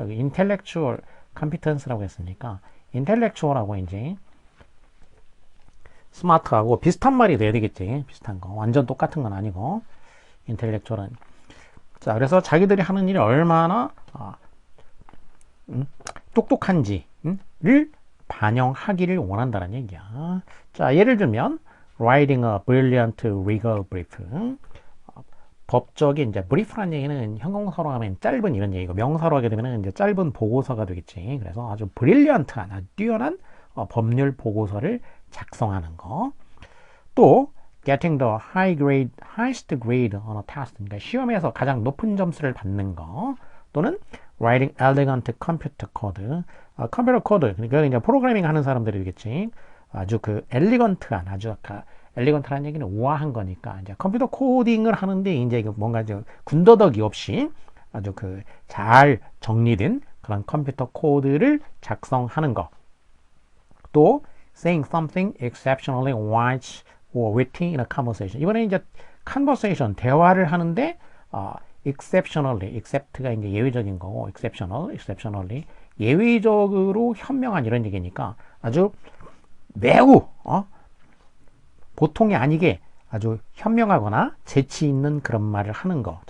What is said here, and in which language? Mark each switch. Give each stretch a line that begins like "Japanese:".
Korean: 여기 intellectual competence라고 했으니까 intellectual하고 이제 smart하고 비슷한 말이 돼야 되겠지. 비슷한 거. 완전 똑같은 건 아니고 intellectual은. 자, 그래서 자기들이 하는 일이 얼마나 똑똑한지를 반영하기를 원한다는 얘기야. 자, 예를 들면
English: writing a brilliant legal brief.
Korean: 법적인 이제 brief라는 얘기는 형용사로 하면 짧은 이런 얘기고 명사로 하게 되면 이제 짧은 보고서가 되겠지. 그래서 아주 brilliant한 아주 뛰어난 법률 보고서를 작성하는 거. 또
English: getting the highest grade on a test.
Korean: 그러니까 시험에서 가장 높은 점수를 받는 거.
English: 또는 writing elegant computer code.
Korean: 컴퓨터 코드. 그러니까 이제 프로그래밍 하는 사람들이 되겠지. 아주 그 엘리건트한 아주 아까 엘리건트라는 얘기는 우아한 거니까 이제 컴퓨터 코딩을 하는데 이제 뭔가 군더더기 없이 아주 그 잘 정리된 그런 컴퓨터 코드를 작성하는 거. 또
English: saying something exceptionally wise or witty in a conversation.
Korean: 이번에 이제 conversation 대화를 하는데 exceptionally, except가 이제 예외적인 거고 exceptionally 예외적으로 현명한 이런 얘기니까 아주 매우 보통이 아니게 아주 현명하거나 재치 있는 그런 말을 하는 거.